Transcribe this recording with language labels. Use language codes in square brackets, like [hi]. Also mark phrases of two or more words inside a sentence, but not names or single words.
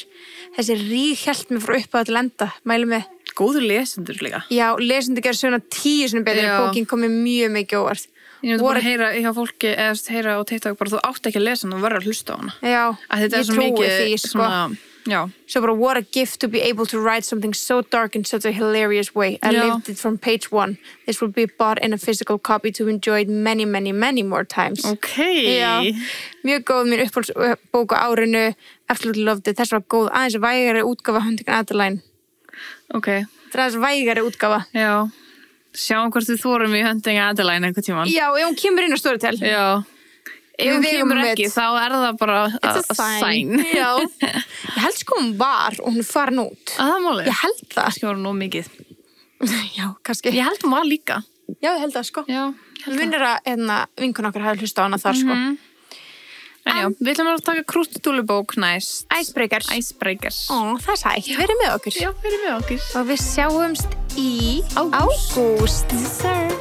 [is] Þessi ríghjalt mér frá uppáða til enda, mæli með. Góður lesendur líka. Já, lesendur gerð svona 10 sinni betur, bókin kom mér mjög mikið óvart. Ég myndi bara heyra hjá fólki, eða heyra á TikTok bara, þú átt ekki að lesa hana og verður að hlusta á hana. Já, ég trúi því, sko. Já. So bara, [en] what a gift to be able to write something so dark in such a hilarious way. I lived it from page 1. This will be bought in a physical copy to enjoy it many, many, many more times. Ok. [is] Já, mjög góð mín uppáhaldsbók á árinu. [en] Absolutely loved it. [is] Þess var góð aðeins vægari útgáfa Hunting Adeline. Ok. Það er aðeins vægari útgáfa. Já. Sjáum hvort við þorum í Hunting Adeline einhvern tímann. Já, hún kemur inn á Storytel. Já. ef hún Við kemur eigum ekki, met. þá það bara [en] It's a sign. [is] Já. Ég held sko hún var og hún farin út. Það málið. Ég held það. Kannski var hún nóg mikið. Já, kannski. Ég held hún var líka. Já, ég held það sko. Já, Hún vinnur að vinkun okkar hafi hlustað á hana þar sko. En já, við ætlum að taka krúttúlubók næst. Icebreakers. Icebreakers. Ó, það er sætt. Verið með okkur. Já, verið með okkur. Og við sjáumst í Ágúst. ágúst. [en] Yes, sir.